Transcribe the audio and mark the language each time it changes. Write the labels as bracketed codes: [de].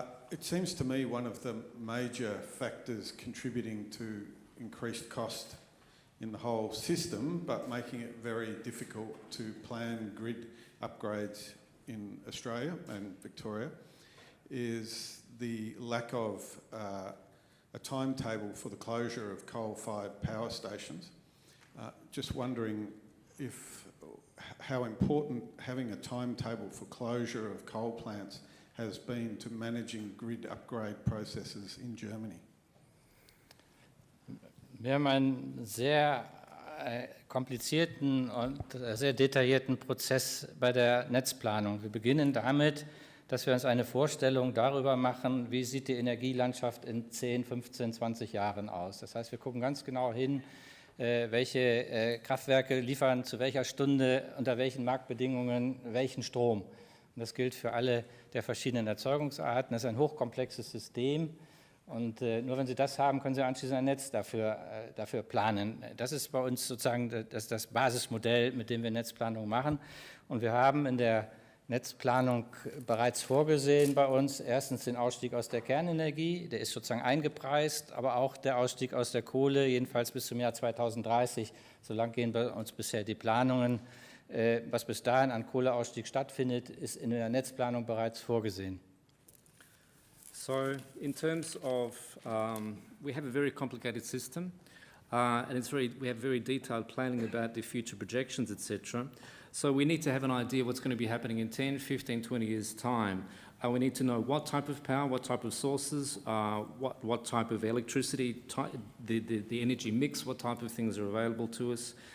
[en] It seems to me one of the major factors contributing to increased cost in the whole system, but making it very difficult to plan grid upgrades in Australia and Victoria, is the lack of a timetable for the closure of coal-fired power stations. Just wondering how important having a timetable for closure of coal plants has been to managing grid upgrade processes in Germany. [de] Wir haben einen sehr komplizierten und sehr detaillierten Prozess bei der Netzplanung. Wir beginnen damit, dass wir uns eine Vorstellung darüber machen, wie sieht die Energielandschaft in 10, 15, 20 Jahren aus. Das heißt, wir gucken ganz genau hin, welche Kraftwerke liefern zu welcher Stunde, unter welchen Marktbedingungen, welchen Strom. Und das gilt für alle der verschiedenen Erzeugungsarten. Das ist ein hochkomplexes System und nur wenn Sie das haben, können Sie anschließend ein Netz dafür planen. Das ist bei uns sozusagen das Basismodell, mit dem wir Netzplanung machen. Und wir haben in der Netzplanung bereits vorgesehen bei uns. Erstens den Ausstieg aus der Kernenergie, der ist sozusagen eingepreist, aber auch der Ausstieg aus der Kohle, jedenfalls bis zum Jahr 2030. So lang gehen bei uns bisher die Planungen. Was bis dahin an Kohleausstieg stattfindet, ist in der Netzplanung bereits vorgesehen. [en] So in terms of, we have a very complicated system and we have very detailed planning about the future projections, etc. So we need to have an idea what's going to be happening in 10, 15, 20 years' time. We need to know what type of power, what type of sources, what type of electricity, the energy mix, what type of things are available to us.